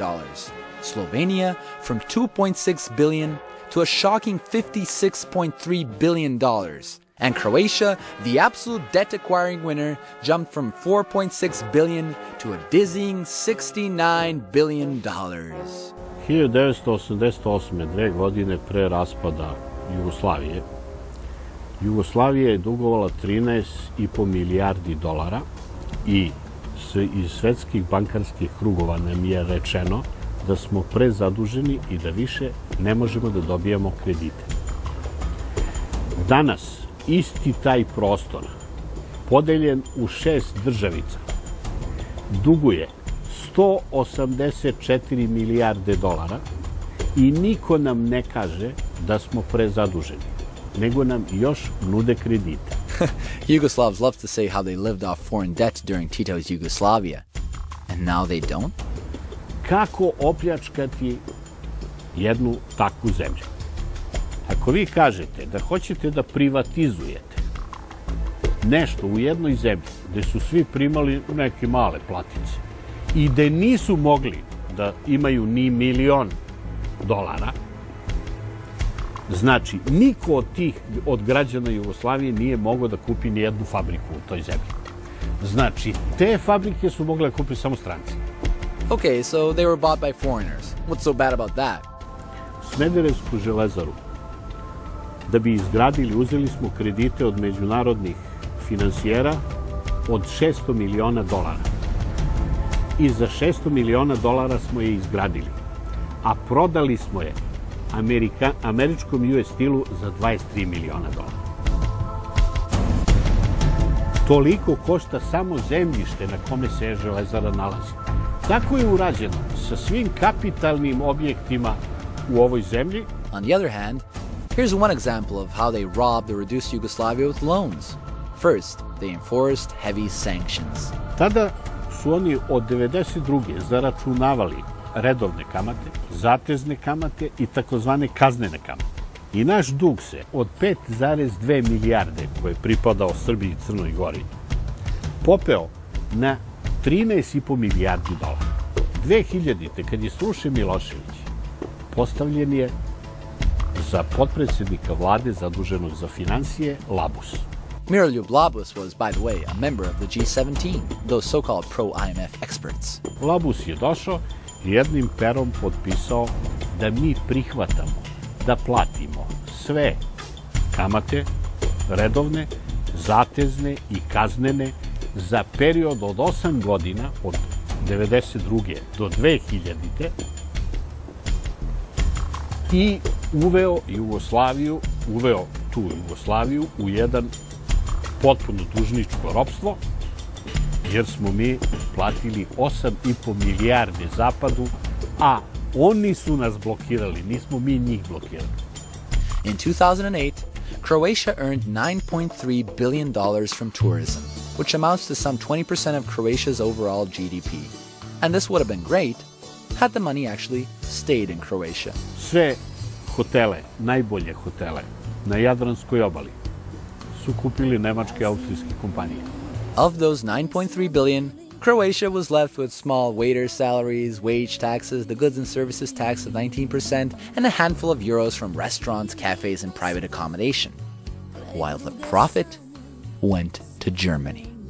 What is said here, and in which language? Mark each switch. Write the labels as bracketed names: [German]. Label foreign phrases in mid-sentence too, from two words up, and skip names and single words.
[English] Slovenia from $2.6 billion to a shocking $56.3 billion. And Croatia, the absolute debt-acquiring winner, jumped from $4.6 billion to a dizzying $69 billion. 1988. [Serbian] 2 godine pre raspada Jugoslavije, Jugoslavija je dugovala 13,5 milijardi dolara i iz svetskih bankarskih krugova nam je rečeno da smo prezaduženi i da više ne možemo da dobijamo kredite. Danas isti taj prostor, podeljen u 6 državica, duguje 184 milijarde dolara i niko nam ne kaže da smo prezaduženi, nego nam još nude kredite. [English] Yugoslavs love to say how they lived off foreign debt during Tito's Yugoslavia. And now they don't? [Serbian] Kako opljačkati jednu takvu zemlju? Ako vi kažete da hoćete da privatizujete nešto u jednoj zemlji gde su svi primali neke male platice i gde nisu mogli da imaju ni $1.000.000, znači, niko od građana Jugoslavije nije mogao da kupi ni jednu fabriku u toj zemlji. Znači, te fabrike su mogle da kupi samo stranci. [English] Okay, so they were bought by foreigners. What's so bad about that? [Serbian] Smederevsku železaru, da bi izgradili, uzeli smo kredite od međunarodnih finansijera od $600 miliona. I za $600 miliona smo je izgradili. A prodali smo je američkom US Steelu za $23 miliona. Toliko košta samo zemljište na kome se železara nalazi. Tako je urađeno sa svim kapitalnim objektima u ovoj zemlji. [English] On the other hand, here's one example of how they robbed or reduced Yugoslavia with loans. First, they enforced heavy sanctions. [Serbian] Tada su oni od 1992. zaračunavali redovne kamate, zatezne kamate i takozvane kaznene kamate. I naš dug se od 5,2 milijarde koje je pripadao Srbiji i Crnoj Gori popeo na 13,5 milijardi dolara. 2000. kad je srušen Milošević, postavljen je za potpredsjednika vlade zaduženog za financije Labus. [English] Miroljub Labus was, by the way, a member of the G17, those so-called pro-IMF experts. [Serbian] Labus je došao i jednim perom potpisao da mi prihvatamo da platimo sve kamate, redovne, zatezne i kaznene za period od 8 godina, od 1992. do 2000. I uveo tu Jugoslaviju u jedan potpuno dužničko ropstvo, jer smo mi platili 8,5 milijarde Zapadu, a oni su nas blokirali, nismo mi njih blokirali. [English] In 2008, Croatia earned $9.3 billion from tourism, which amounts to some 20% of Croatia's overall GDP. And this would have been great had the money actually stayed in Croatia. [Serbian] Sve hotele, najbolje hotele na Jadranskoj obali su kupili nemačke i austrijske kompanije. [English] Of those 9.3 billion, Croatia was left with small waiter salaries, wage taxes, the goods and services tax of 19%, and a handful of euros from restaurants, cafes, and private accommodation, while the profit went to Germany.